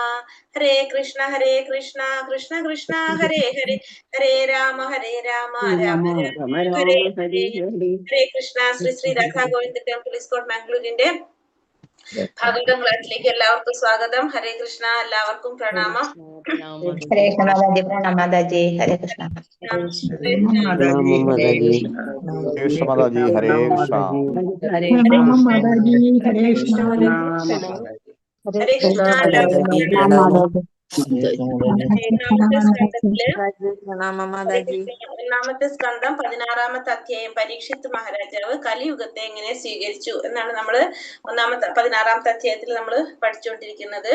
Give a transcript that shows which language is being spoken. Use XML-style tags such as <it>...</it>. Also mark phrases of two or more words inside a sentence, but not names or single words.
<ml>ഹരേ കൃഷ്ണ കൃഷ്ണ കൃഷ്ണ ഹരേ ഹരേ ഹരേ രാമ രാമ രാമ ഹരേ ഹരേ. ഹരേ കൃഷ്ണ. ശ്രീ ശ്രീ രാധാ ഗോവിന്ദ ടെമ്പിൾ ഇസ്കോട്ട് മാംഗ്ലൂരിന്റെ ഭാഗവതം ക്ലാസ്സിലേക്ക് എല്ലാവർക്കും സ്വാഗതം. ഹരേ കൃഷ്ണ. എല്ലാവർക്കും പ്രണാമം. ഹരേ കൃഷ്ണ മാതാജി,</ml> <hi>प्रणाम माताजी.</hi> <ml>ഹരേ കൃഷ്ണ.</ml> <hi>प्रणाम माताजी. Krishna Mataji, Hare Krishna. Hare Pranam Krishna. Mataji, Hare Hare Krishna.</hi> <ml>ഹരേ കൃഷ്ണ. എല്ലാവർക്കും ഒന്നാമത്തെ സ്കന്ധം 16-ാമത്തെ അധ്യായം പരീക്ഷിത്ത് മഹാരാജാവ് കലിയുഗത്തെ എങ്ങനെ സ്വീകരിച്ചു എന്നാണ് നമ്മള് 16-ാമത്തെ അധ്യായത്തിൽ നമ്മൾ പഠിച്ചുകൊണ്ടിരിക്കുന്നത്.</ml>